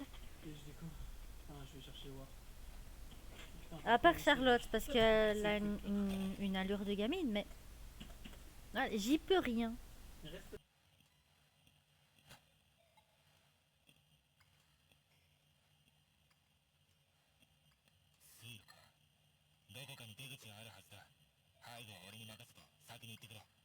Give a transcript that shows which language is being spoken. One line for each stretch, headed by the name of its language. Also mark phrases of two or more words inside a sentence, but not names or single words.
French: Et je découvre. Putain, je vais chercher voir. Putain, À part comment Charlotte, c'est- parce ça, qu'elle a c'est le truc. une allure de gamine, mais j'y peux rien. Reste
Japanese: どこかに出口があるはずだ。背後は俺に任せて先に行ってくれ。